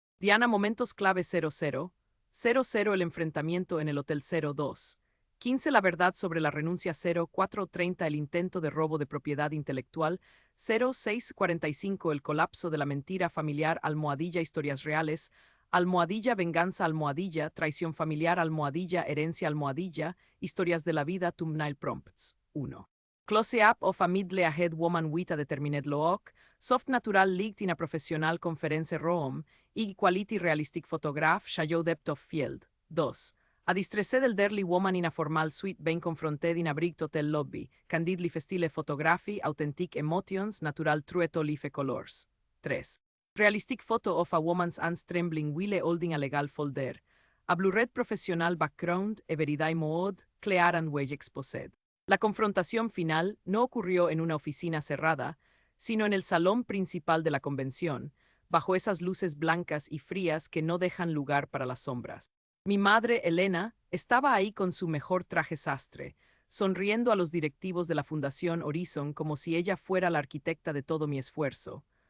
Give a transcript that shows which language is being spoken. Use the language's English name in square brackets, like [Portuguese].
[Spanish] Diana Momentos clave 00, 00 el enfrentamiento en el Hotel 02, 15 la verdad sobre la renuncia 0430 el intento de robo de propiedad intelectual 0645 el colapso de la mentira familiar almohadilla historias reales almohadilla venganza almohadilla traición familiar almohadilla herencia almohadilla historias de la vida [English] thumbnail prompts [Spanish] 1. [English] Close-up of a middle-aged woman with a determined look, soft natural light in a professional conference room, y quality realistic photograph show depth of field. 2. A distressed elderly woman in a formal suite being confronted in a brick hotel lobby, candidly style photography, authentic emotions, natural true to life colors. 3. Realistic photo of a woman's hands trembling while holding a legal folder. A blurred professional background, everyday mode, clear and well exposed. [Spanish] La confrontación final no ocurrió en una oficina cerrada, sino en el salón principal de la convención, bajo esas luces blancas y frías que no dejan lugar para las sombras. Mi madre, Elena, estaba ahí con su mejor traje sastre, sonriendo a los directivos de la Fundación Horizon como si ella fuera la arquitecta de todo mi esfuerzo.